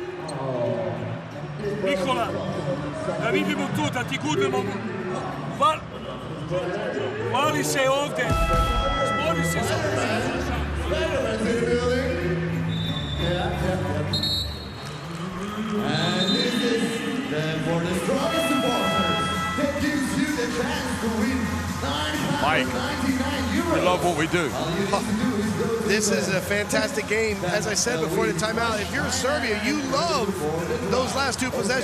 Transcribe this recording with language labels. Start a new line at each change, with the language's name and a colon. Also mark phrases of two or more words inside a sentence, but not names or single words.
Serbian: Nikola, da vidimo tu, da ti gurnemo. Vali se ovde. Zbori se za
English: And this is for the strongest supporters that gives you the chance to win Mike, we love what we do. This is a fantastic game. As I said before the timeout, if you're Serbia, you love those last 2 possessions.